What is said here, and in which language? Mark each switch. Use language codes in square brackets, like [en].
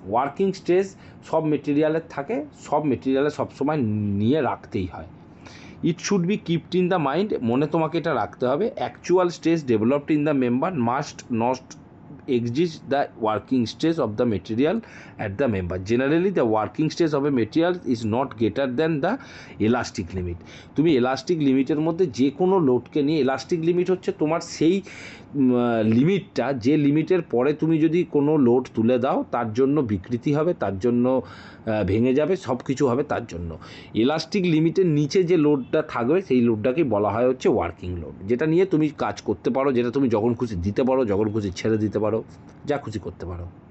[bn] Working stress সব মেটেরিয়ালের থাকে, সব মেটেরিয়ালে সবসময় নিয়ে রাখতেই হয়। [en] it should be keeped in the mind, [bn] মনে তোমাকে এটা রাখতে হবে। [en] Actual stress developed in the member must not exist the working stress of the material at the member. Generally the working stress of a material is not greater than the elastic limit. [bn] তুমি elastic লিমিটের মধ্যে যে কোনো লোডকে নিয়ে, elastic limit হচ্ছে তোমার সেই লিমিটটা, যে লিমিটের পরে তুমি যদি কোনো লোড তুলে দাও তার জন্য বিকৃতি হবে, তার জন্য ভেঙে যাবে, সব কিছু হবে তার জন্য। এলাস্টিক লিমিটের নিচে যে লোডটা থাকবে সেই লোডটাকেই বলা হয় হচ্ছে ওয়ার্কিং লোড, যেটা নিয়ে তুমি কাজ করতে পারো, যেটা তুমি যখন খুশি দিতে পারো, যখন খুশি ছেড়ে দিতে পারো, যা খুশি করতে পারো।